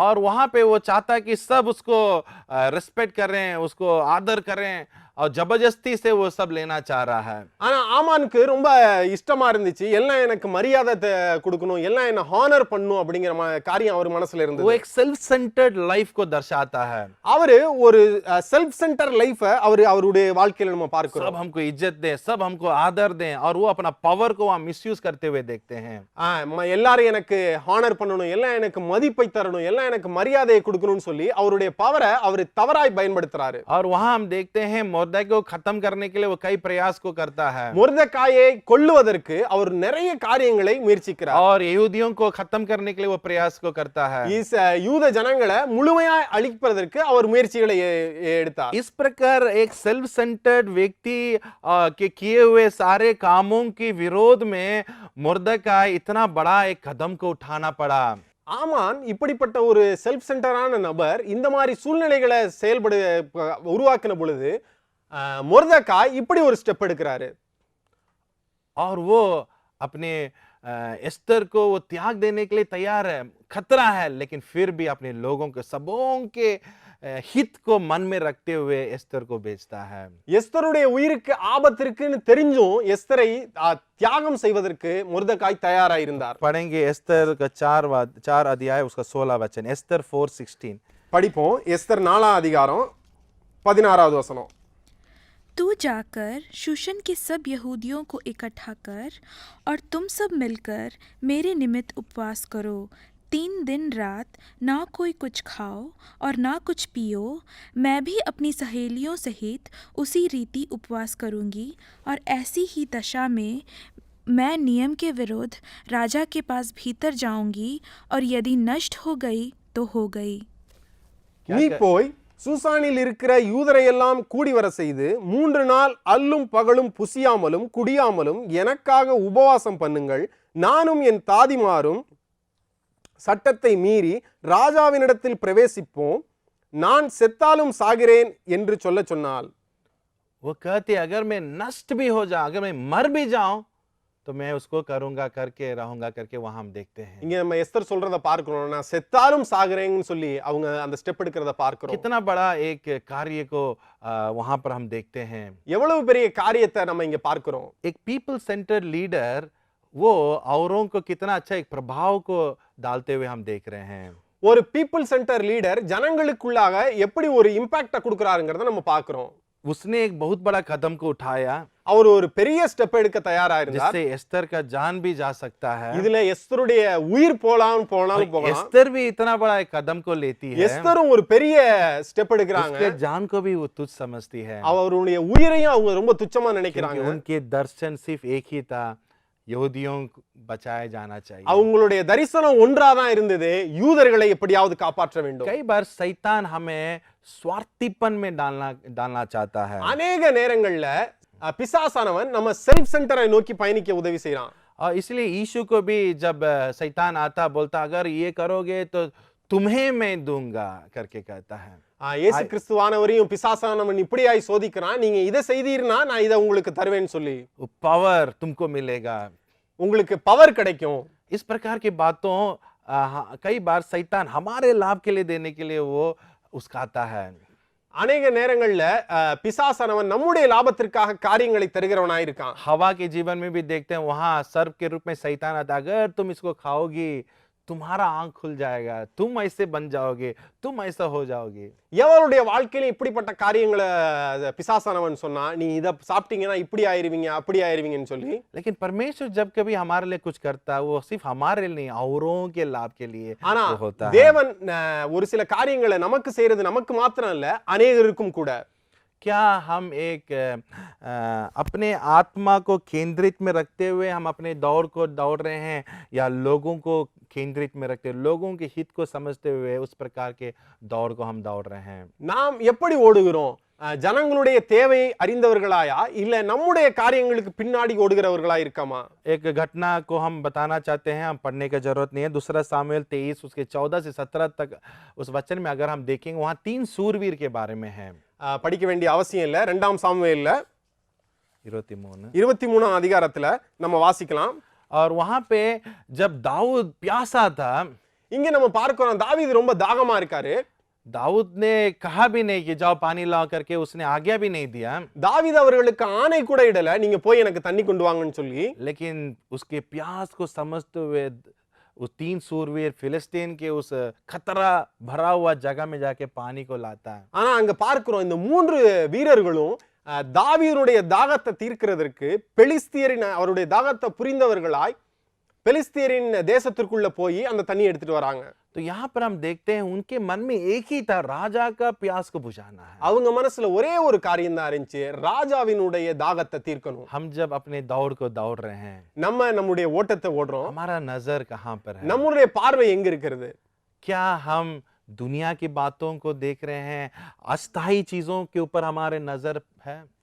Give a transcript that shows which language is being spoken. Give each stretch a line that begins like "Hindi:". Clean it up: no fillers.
Hindi: और वहां पे वो चाहता कि सब उसको रिस्पेक्ट कर रहे हैं, उसको आदर कर रहे हैं और जबरदस्ती से वो सब लेना चाह रहा है।
Tamil: ஆனா ஆமானுக்கு ரொம்ப இஷ்டமா இருந்துச்சு, எல்லாம் எனக்கு மரியாதை கொடுக்கணும், எல்லாம் என்ன ஹானர் பண்ணணும் அப்படிங்கிற காரியம் அவர் மனசுல இருந்தது.
Hindi: वो एक सेल्फ सेंटर्ड लाइफ को दर्शाता है।
Tamil: அவரு ஒரு செல்ஃப் சென்டர் லைஃப அவருடைய வாழ்க்கையில நம்ம பார்க்கிறோம்.
Hindi: सब हमको इज्जत दें, सब हमको आदर दें, और वो अपना पावर को वहां मिसयूज करते हुए देखते हैं।
Tamil: எல்லாரும் எனக்கு ஹானர் பண்ணணும், எல்லாம் எனக்கு மதிப்பை தரணும், எல்லாம் எனக்கு மரியாதையை கொடுக்கணும்னு சொல்லி அவருடைய பவரை அவர் தவறாய் பயன்படுத்துறாரு.
Hindi: और वहां हम देखते हैं मुर्दे को खत्म करने के लिए वो कई प्रयास को करता है।
Tamil: மொர்தெகாயை கொல்லுவதற்கு அவர் நிறைய காரியங்களை முயற்சிக்கிறார்.
Hindi: और यहूदियों को खत्म करने के लिए वो प्रयास को करता है।
Tamil: யூத ஜனங்களை முழுமையாய் அழிப்பதற்கு அவர் முயற்சிகளை எடுத்தார்.
Hindi: इस प्रकार एक सेल्फ सेंटर्ड व्यक्ति के किए हुए सारे कामों के विरोध में मुर्दकाई इतना बड़ा एक कदम को उठाना पड़ा।
Tamil: ஆமான் இப்படிப்பட்ட ஒரு செல்ஃப் சென்டரான நபர் இந்த மாதிரி சூழ்நிலைகளை உருவாக்கின பொழுது மொர்தெகாய் இப்படி ஒரு ஸ்டெப் எடுக்கிறாரு.
Hindi: और वो अपने एस्तर को वो त्याग देने के लिए तैयार है, खतरा है, लेकिन फिर भी अपने लोगों के सबों के हित को मन में रखते हुए एस्तर को भेजता है।
Tamil: எஸ்தருடைய உயிருக்கு ஆபத்து இருக்குன்னு தெரிஞ்சும் எஸ்தரை தியாகம் செய்வதற்கு மொர்தெகாய் தயாரா இருந்தார்.
Hindi: पढ़ेंगे एस्तर का 4 अध्याय उसका 16 वचन, एस्तर 4:16
Tamil: படிப்போம். எஸ்தர் 4ஆம் அதிகாரம் 16வது வசனம்.
Hindi: तू जाकर शूशन के सब यहूदियों को इकट्ठा कर और तुम सब मिलकर मेरे निमित्त उपवास करो। 3 दिन रात ना कोई कुछ खाओ और ना कुछ पियो। मैं भी अपनी सहेलियों सहित उसी रीति उपवास करूंगी और ऐसी ही दशा में मैं नियम के विरुद्ध राजा के पास भीतर जाऊंगी और यदि नष्ट हो गई तो हो गई।
Tamil: நீ போய் சூசானில் இருக்கிற யூதரை எல்லாம் கூடி வர செய்து 3 நாள் அல்லும் பகலும் புசியாமலும் குடியாமலும் எனக்காக உபவாசம் பண்ணுங்கள். நானும் என் தாதிமாரும் சட்டத்தை மீறி ராஜாவினிடத்தில் பிரவேசிப்போம். நான் செத்தாலும் சாகிறேன் என்று சொல்ல சொன்னாள்.
Hindi: वो कहती अगर मैं नष्ट भी हो जाऊं, अगर मैं मर भी जाऊं तो मैं उसको करूंगा करके रहूंगा करके वहां हम देखते हैं।
Tamil: இங்க நம்ம எஸ்தர் சொல்றத பார்க்கிறோம். நான் செத்தாலும் சாகிறேன்னு சொல்லி அவங்க அந்த ஸ்டெப் எடுக்கிறத பார்க்கிறோம்.
Hindi: कितना बड़ा एक कार्य को वहां पर हम देखते हैं।
Tamil: எவ்வளவு பெரிய காரியத்தை நம்ம இங்க பார்க்கிறோம்.
Hindi: एक पीपल सेंटर्ड लीडर वो औरों को कितना अच्छा एक प्रभाव को डालते हुए हम देख रहे हैं।
Tamil: ஒரு பீப்புள் சென்டர் லீடர் ஜனங்களுக்குள்ளாக எப்படி ஒரு இம்பாக்ட கொடுக்கறாருங்கறத நம்ம பார்க்கிறோம்.
Hindi: उसने एक बहुत बड़ा कदम को उठाया
Tamil: அவர் ஒரு பெரிய ஸ்டெப் எடுக்க தயாரா இருந்தார்.
Hindi: जिससे एस्तर का जान भी जा सकता है।
Tamil: இதுல எஸ்தருடைய உயிர் போலாம் போனாலும் போகலாம்.
Hindi: एस्तर भी इतना बड़ा एक कदम को लेती है।
Tamil: எஸ்தரும் ஒரு பெரிய ஸ்டெப் எடுக்கறாங்க.
Hindi: उसके जान को भी वो तुच्छ समझती है।
Tamil: அவருடைய உயிரையும் அவங்க ரொம்ப துச்சமா நினைக்கிறாங்க.
Hindi: उनके दर्शन सिर्फ एक ही था, यहूदियों को बचाया जाना चाहिए।
Tamil: அவங்களுடைய தரிசனம் ஒன்றாதான் இருந்தது, யூதர்களை எப்படியாவது காப்பாற்ற வேண்டும்.
Hindi: कई बार शैतान हमें स्वार्थीपन में डालना चाहता है। अनेक
Tamil: நேரங்கள்ல பிசாசானவன் நம்ம செல்ஃப் சென்டரை நோக்கி பயணிக்க உதவி செய்றான்.
Hindi: और इसलिए यीशु को भी जब शैतान आता बोलता अगर ये करोगे तो तुम्हें मैं दूंगा करके कहता है।
Tamil: இயேசு கிறிஸ்துவானவரையும் பிசாசானவன் இப்படியாய் சோதிக்கிறான். நீங்க இதை செய்தீர்னா நான் இதை உங்களுக்கு தருவேன்னு சொல்லி.
Hindi: पावर तुमको मिलेगा,
Tamil: உங்களுக்கு பவர் கிடைக்கும்.
Hindi: इस प्रकार की बातों कई बार शैतान हमारे लाभ के लिए देने के लिए वो उस्काता है। अनेक
Tamil: நேரங்கள்ல பிசாசானவன் நம்முடைய லாபத்திற்காக காரியங்களை தருகிறவனாய் இருக்கான்.
Hindi: हवा के जीवन में भी देखते हैं, वहां सर्प के रूप में शैतान आता, अगर तुम इसको खाओगी तुम्हारा आंख खुल जाएगा, तुम ऐसे बन जाओगे, तुम ऐसा हो जाओगे।
Tamil: எவருடைய வாழ்க்கையில இப்படிப்பட்ட காரியங்களை பிசாசானவன் சொன்னா, நீ இத சாப்பிட்டீங்கன்னா இப்படி ஆயிருவீங்க அப்படி ஆயிருவீங்கன்னு சொல்லி.
Hindi: लेकिन परमेश्वर जब कभी हमारे लिए कुछ करता है वो सिर्फ हमारे लिए नहीं, औरों के लाभ के लिए
Tamil: ஆனா
Hindi: होता है।
Tamil: தேவன் ஒரு சில காரியங்களை நமக்கு செய்யறது நமக்கு மாத்திரம் இல்ல, அநேகருக்கும் கூட.
Hindi: क्या हम एक अपने आत्मा को केंद्रित में रखते हुए हम अपने दौड़ को दौड़ रहे हैं, या लोगों को केंद्रित में रखते हुए लोगों के हित को समझते हुए उस प्रकार के दौड़ को हम दौड़ रहे हैं?
Tamil: நாம் எப்படி ஓடுகிறோம்? ஜனங்களுடைய தேவையை அறிந்தவர்களாயா இல்ல நம்முடைய காரியங்களுக்கு பின்னாடி ஓடுகிறவர்களா இருக்கமா?
Hindi: एक घटना को हम बताना चाहते हैं, हम पढ़ने की जरूरत नहीं है। दूसरा सामुएल 23 उसके 14 से 17 तक उस वचन में अगर हम देखेंगे वहां 3 सूरवीर के बारे में है।
Tamil: படிக்க வேண்டிய அவசியம் இல்ல. 2 சாமுவேல்ல 23 அதிகாரத்துல நம்ம வாசிக்கலாம்.
Hindi: और वहां पे जब दाऊद प्यासा था,
Tamil: இங்க நம்ம பார்க்கிறோம் தாவீது ரொம்ப தாகமா இருக்காரு.
Hindi: दाऊद ने कहा भी नहीं कि जाओ पानी लाओ करके, उसने आज्ञा भी नहीं दिया।
Tamil: தாவீது அவர்களுக்கு ஆணை கூட இடல, நீங்க போய் எனக்கு தண்ணி கொண்டு வாங்கன்னு சொல்லி.
Hindi: लेकिन उसके प्यास को समझते हुए उस 3 सूरवीर फिलिस्तीन के उस खतरा भरा हुआ जगह में जाके पानी को लाता है।
Tamil: ஆனா அங்க பார்க்கிறோம் இந்த 3 வீரர்களும் தாவீதுடைய தாகத்தை தீர்க்கிறதற்கு பெலிஸ்தியரின் அவருடைய தாகத்தை புரிந்தவர்களாய் பெலிஸ்தியரின் தேசத்திற்குள்ள போய் அந்த தண்ணி எடுத்துட்டு வராங்க.
Hindi: तो यहाँ पर हम देखते हैं उनके मन में एक ही था, राजा का प्यास को बुझाना है।
Tamil: அவங்க மனசுல ஒரே ஒரு காரியம் தான் இருந்துச்சு, ராஜாவினுடைய தாகத்தை தீர்க்கணும்.
Hindi: हम जब अपने दौड़ को दौड़ रहे हैं,
Tamil: நம்ம நம்முடைய ஓட்டத்தை ஓடுறோம்,
Hindi: हमारा नजर कहाँ पर है?
Tamil: நம்முடைய பார்வை எங்க இருக்கிறது?
Hindi: क्या हम दुनिया की बातों को देख रहे हैं, अस्थायी चीजों के ऊपर हमारे नजर है?